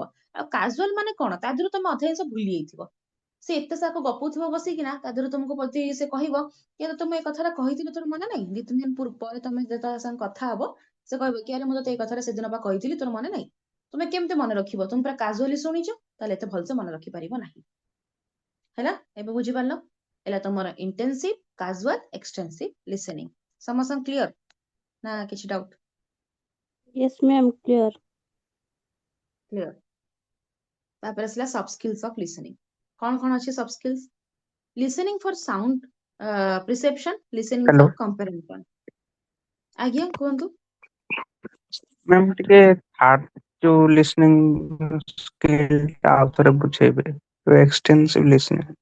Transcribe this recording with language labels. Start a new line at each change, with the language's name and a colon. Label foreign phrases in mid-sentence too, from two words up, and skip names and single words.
Odia: ଆଉ କାଜୁଆଲ ମାନେ କଣ, ତା ଦେହରୁ ତମେ ଅଧା ଜିନିଷ ଭୁଲି ଯାଇଥିବ, ସେ ଏତେ ସାକ ଗପୁଥିବ ବସିକିନା, ତା ଦେହରୁ ତମକୁ ପ୍ରତି ସେ କହିବ କି ତମେ ଏ କଥାଟା କହିଥିଲ ତୋର ମନେ ନାହିଁ, 2-3 ଦିନ ପରେ ତମେ ଯେତେବେଳେ ସାଙ୍ଗେ କଥା ହବ ସେ କହିବ କି ଆରେ ମୁଁ ତତେ ଏଇ କଥାଟା ସେଦିନ ବା କହିଥିଲି ତୋର ମନେ ନାହିଁ। ତୁମେ କେମିତି ମନେ ରଖିବ, ତୁମେ ପୁରା କାଜୁଆଲି ଶୁଣିଛ ତାହେଲେ ଏତେ ଭଲସେ ମନେ ରଖିପାରିବ ନାହିଁ ହେଲା। ଏବେ ବୁଝିପାରିଲ, ହେଲା ତମର
English: intensive, casual, extensive listening.
Odia: ସମସ୍ତଙ୍କୁ କ୍ଲିୟର ନା କିଛି ଡାଉଟ?
English: Yes, ma'am. Clear. କ୍ଲିୟର।
Odia: ତାପରେ ଆସିଲା
English: soft skills of listening.
Odia: କଣ କଣ ଅଛି
English: soft skills? listening for sound perception, listening ହ୍ୟାଲୋ for comparison.
Odia: ଆଜ୍ଞା କୁହନ୍ତୁ। ମ୍ୟାମ୍ ଟିକେ ଥାର୍ଡ ଯୋଉ
English: listening skill
Odia: ଆଉ ଥରେ ବୁଝେଇବେ,
English: extensive listening.